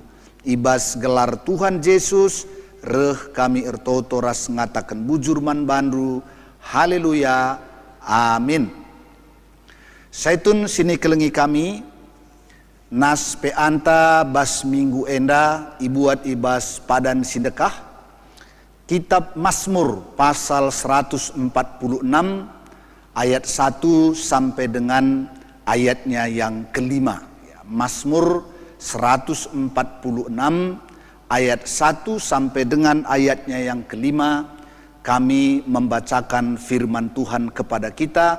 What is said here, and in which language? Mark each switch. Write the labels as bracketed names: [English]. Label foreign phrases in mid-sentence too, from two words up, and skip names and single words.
[Batak Karo] Ibas gelar Tuhan Yesus reh kami ertoto ras ngatakan bujur man bandu. Haleluya, amin. Saitun sini kelengi kami nas peanta bas minggu enda ibuat ibas padan sindekah kitab Mazmur pasal 146 ayat 1 [Indonesian] sampai dengan ayatnya yang kelima. Mazmur 146 ayat 1 sampai dengan ayatnya yang kelima. Kami membacakan firman Tuhan kepada kita.